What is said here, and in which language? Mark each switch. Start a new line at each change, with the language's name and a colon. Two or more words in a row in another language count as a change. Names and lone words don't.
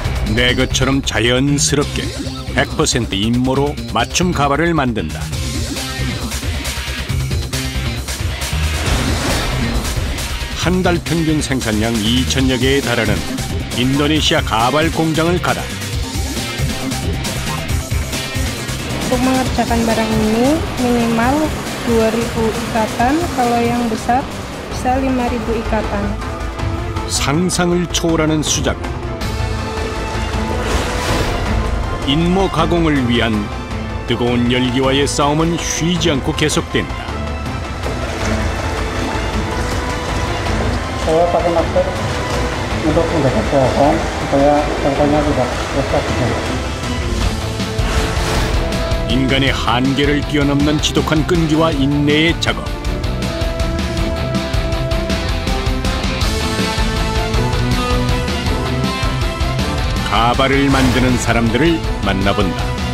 Korean: 내 것처럼 자연스럽게 100% 인모로 맞춤 가발을 만든다. 한 달 평균 생산량 2,000여 개에 달하는 인도네시아 가발 공장을 가다.
Indonesian: Untuk mengerjakan barang ini minimal 2.000 ikatan, kalau yang besar bisa 5.000 ikatan.
Korean: 상상을 초월하는 수작. 인모 가공을 위한 뜨거운 열기와의 싸움은 쉬지 않고 계속된다.
Indonesian: Saya pakai masker untuk menjaga kesehatan supaya contohnya tidak rusak.
Korean: 인간의 한계를 뛰어넘는 지독한 끈기와 인내의 작업. 가발을 만드는 사람들을 만나본다.